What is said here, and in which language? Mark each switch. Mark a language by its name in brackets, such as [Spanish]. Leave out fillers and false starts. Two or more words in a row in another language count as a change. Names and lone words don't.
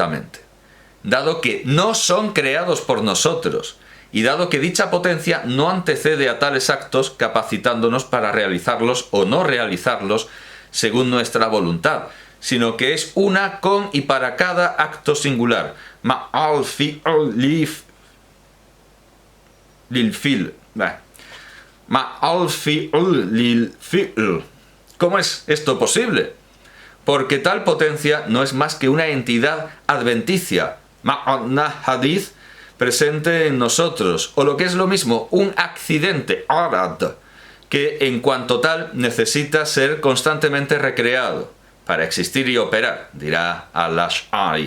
[Spanish] No exactamente. dado que no son creados por nosotros, y dado que dicha potencia no antecede a tales actos capacitándonos para realizarlos o no realizarlos según nuestra voluntad, sino que es una con y para cada acto singular. [Arabic] مع الفعل للفعل. مع الفعل للفعل. [Spanish] ¿Cómo es esto posible? Porque tal potencia no es más que una entidad adventicia, [Arabic] معنى حادث, [Spanish] presente en nosotros, o lo que es lo mismo, un accidente, arad, que en cuanto tal necesita ser constantemente recreado para existir y operar, dirá al-Ash'ari.